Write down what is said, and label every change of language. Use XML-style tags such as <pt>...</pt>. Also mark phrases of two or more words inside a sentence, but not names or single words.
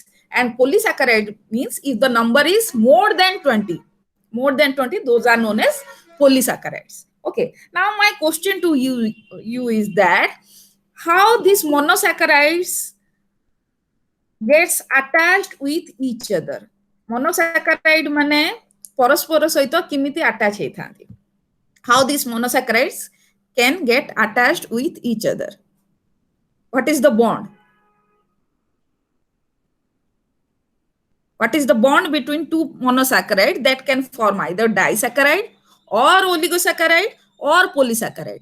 <en>And polysaccharide means if the number is more than 20, those are known as polysaccharides. Okay, now my question to you is that how these monosaccharides gets attached with each other.</en> <or>Monosaccharide mane ପରସ୍ପର ସହିତ କେମିତି attach ହେଇଥାନ୍ତି.</or> <en>How these monosaccharides can get attached with each other. What is the bond? What is the bond between two monosaccharides that can form either disaccharide or oligosaccharide or polysaccharide?</en>